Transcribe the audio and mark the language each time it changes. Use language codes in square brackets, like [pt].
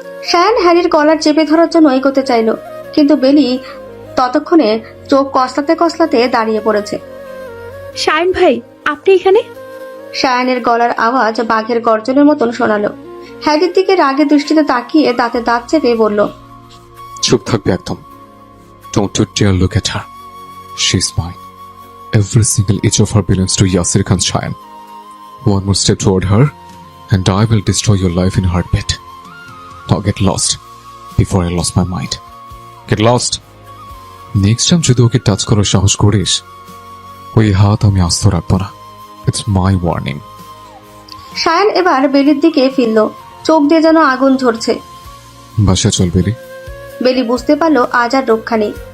[bn] সায়ান হ্যারির কলার চেপে ধরার জন্য এগোতে চাইল, কিন্তু বেলি ততক্ষণে চোখ কসলাতে কসলাতে দাঁড়িয়ে পড়েছে। শায়ন ভাই, আপনি এখানে? সায়ানের গলার আওয়াজ বাঘের গর্জনের মতন শোনালো। হ্যারির দিকে রাগে দৃষ্টিতে তাকিয়ে দাঁতে দাঁত চেপে বলল, চুপ থাকবে একদম। [en] Don't you dare look at her. She's mine. Every single inch of her belongs to Yasir Khan Shayan. One more step toward her, and I will destroy your life in a heartbeat. Now get lost before I lost my mind. Get lost. Next time [bn] যদি ওকে touch করার সাহস করিস, ওই হাত আমি আস্ত রাখবো না। [en] It's my warning. [bn] সায়ান এবার বেলির দিকে ফিরল, চোখ দিয়ে যেন আগুন ঝরছে। বাসা চল বেলি। বেলি বুঝতে পারলো আজ আর রক্ষা নেই।